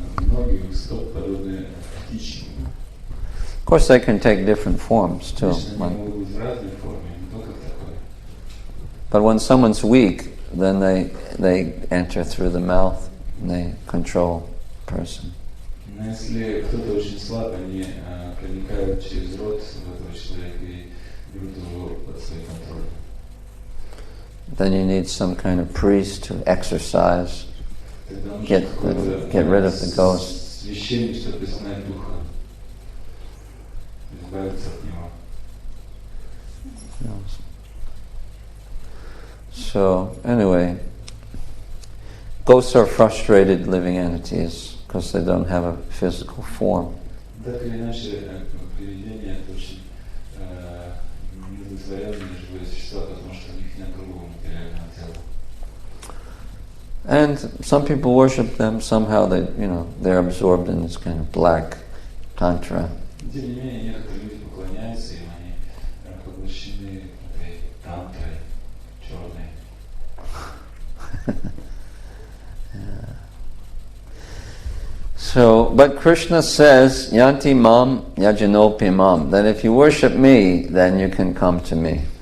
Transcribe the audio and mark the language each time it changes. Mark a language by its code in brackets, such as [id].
[ru] Ноги у стоп подобны птичьим. [en] Of course, they can take different forms too. [ru] Конечно, они могут быть в разной форме, не только в такой. [en] But when someone's weak, then they enter through the mouth and they control the person. [ru] Но если кто-то очень слаб, они проникают через рот в этого человека и берут его под свой контроль. [en] Then you need some kind of priest to exorcise, get rid of the ghost. [ru] Священник, чтобы изгнать духа, избавиться от него. [en] So anyway, ghosts are frustrated living entities because they don't have a physical form. [ru] Так или иначе, привидения это очень неудовлетворенные живые существа, потому что у них нет грубого материального тела. [en] And some people worship them. Somehow they're absorbed in this kind of black tantra. [ru] Тем не менее, некоторые люди поклоняются им, они поглощены этой тантрой черной. [en] So, but Krishna says, [sa] Yanti mam yajanopi mam, [en] that if you worship me, then you can come to me.